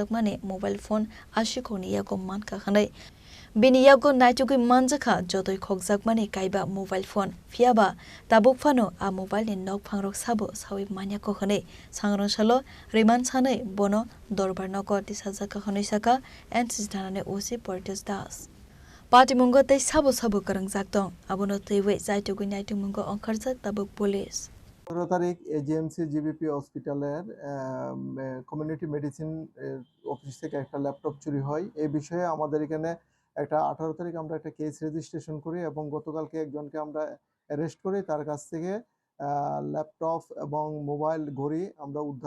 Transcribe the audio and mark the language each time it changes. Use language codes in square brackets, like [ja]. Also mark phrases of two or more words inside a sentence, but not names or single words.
[trp] mane [en] mobile phone [trp] ashikoni yako manka khanai Biniyago naitugui manjaka jotoi khogjak mani kaiba [en] mobile phone [trp] fiaba tabuk phano a mobile ni nok phangrok sabo sawi manya ko khane sangrangshalo riman sanai bono dorbar noko tisajaka khani saka NCC thanane OC Portis Das Party mungo tei sabo karangjak tong abono teiwe jaitugui naitung mungo ongkharjak tabuk police [bn] 15 তারিখ এজিএমসি জিবিপি হসপিটালের কমিউনিটি মেডিসিন অফিস থেকে একটা ল্যাপটপ চুরি হয় এই বিষয়ে আমাদের এখানে একটা 18 তারিখ আমরা একটা কেস রেজিস্ট্রেশন করি এবং গতকালকে একজনকে আমরা অ্যারেস্ট করি তার কাছ থেকে ল্যাপটপ এবং মোবাইল ঘড়ি আমরা উদ্ধার